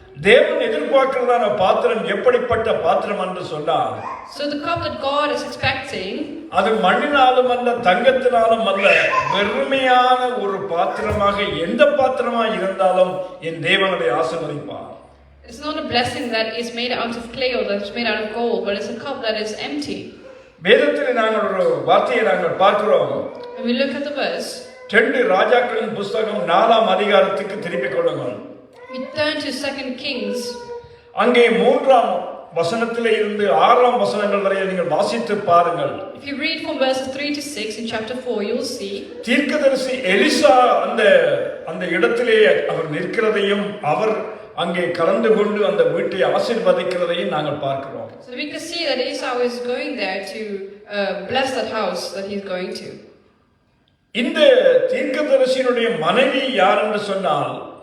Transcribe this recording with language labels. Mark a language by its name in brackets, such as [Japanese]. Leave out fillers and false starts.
[Tamil] தேவன் எதிர்பார்க்கிறதான பாத்திரம் எப்படிப்பட்ட பாத்திரம் என்று சொன்னால், [English] So the cup that God is expecting, [Tamil] அது மண்ணினாலும் அல்ல தங்கத்தினாலும் அல்ல, வெறுமையான ஒரு பாத்திரமாக எந்த பாத்திரமாக இருந்தாலும் என் தேவன் அதை ஆசீர்வதிப்பார். [English] it's not a blessing that is made out of clay or that is made out of gold, but it's a cup that is empty. [Tamil] வேதத்தில் நாங்கள் ஒரு வார்த்தையை நாங்கள் பார்க்கிறோம். [English] When we look at the verse, [Tamil] 2 ராஜாக்களின் புத்தகம் 4ஆம் அதிகாரத்துக்கு திருப்பிக் கொள்ளுங்கள். [English] we turn to 2 Kings. [Tamil] அங்கே 3ஆம் வசனத்திலே இருந்து 6ஆம் வசனங்கள் வரை நீங்கள் வாசித்து பாருங்கள். [English] If you read from verses 3 to 6 in chapter 4, you'll see [Tamil] தீர்க்கதரிசி எலிசா அந்த இடத்திலே அவர் நிற்கிறதையும் அவர் அங்கே கலந்து கொண்டு அந்த வீட்டை ஆசீர்வதிக்கிறதையும் நாங்கள் பார்க்கிறோம். [English] So we can see that Esau is going there to bless that house that he's going to. [Tamil] இந்த தீர்க்கதரிசியினுடைய மனைவி யார் என்று சொன்னால்,